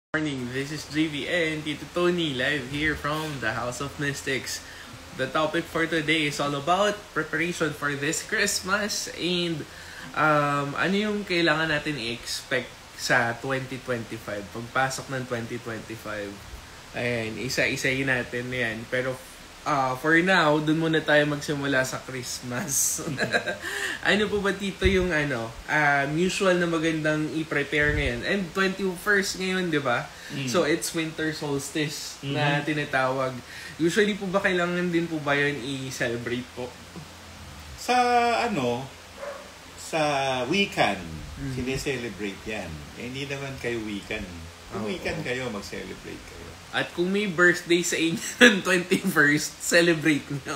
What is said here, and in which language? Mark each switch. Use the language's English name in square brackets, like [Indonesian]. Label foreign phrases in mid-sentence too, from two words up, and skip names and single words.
[English] Morning, this is JV and Tito Tony live here from the House of Mystics. The topic for today is all about preparation for this Christmas and [Filipino] ano yung kailangan natin i-expect sa 2025, pagpasok ng 2025. Ayan, isa-isayin natin yan. [English] Pero for now, [Filipino] dun muna tayo magsimula sa Christmas. Ano po ba Tito yung usual na magandang i-prepare ngayon? And 21st ngayon, di ba? [English] So it's winter solstice [Filipino] na tinatawag. Usually po ba kailangan din po ba yun i-celebrate po? Sa sa Wiccan, sineselebrate yan. Hindi naman kayo Wiccan. Kung Wiccan kayo, mag-celebrate kayo. At kung may birthday sa inyo ng 21st, celebrate nyo.